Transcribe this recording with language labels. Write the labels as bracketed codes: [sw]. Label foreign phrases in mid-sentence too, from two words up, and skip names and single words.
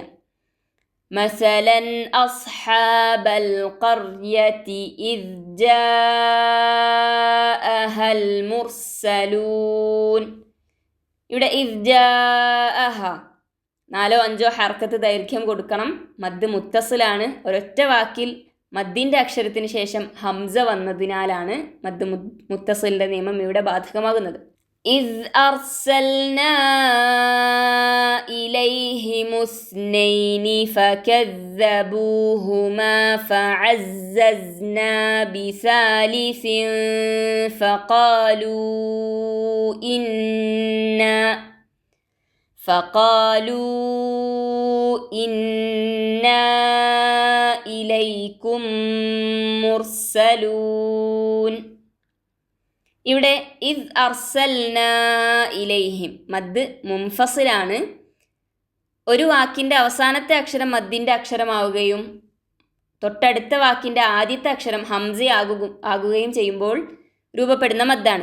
[ar] مثلا أصحاب القرية إذ جاءها المرسلون. [ml] ഇവിടെ [ar] إذ جاءها [ml] 4-5 ഹർക്കത്ത് ദൈർഘ്യം കൊടുക്കണം. മദ് മുത്തസിലാണ്. ഒരൊറ്റ വാക്കിൽ മദ്ദിൻ്റെ അക്ഷരത്തിന് ശേഷം ഹംസ വന്നതിനാലാണ് മദ് മുത്തസിലിൻ്റെ നിയമം ഇവിടെ ബാധകമാകുന്നത്. [ar] إذ أرسلنا إليهم اثنين فكذبوهما فعززنا بثالث فقالوا إنا إليكم مرسلون. [ml] ഇവിടെ [ar] إذ أرسلنا إليهم, [ml] മദ് മുൻഫസിലാണ്. ഒരു വാക്കിൻ്റെ അവസാനത്തെ അക്ഷരം മദ്ദിൻ്റെ അക്ഷരമാവുകയും തൊട്ടടുത്ത വാക്കിൻ്റെ ആദ്യത്തെ അക്ഷരം ഹംസയാകുകയും ചെയ്യുമ്പോൾ രൂപപ്പെടുന്ന മദ്ദാണ്.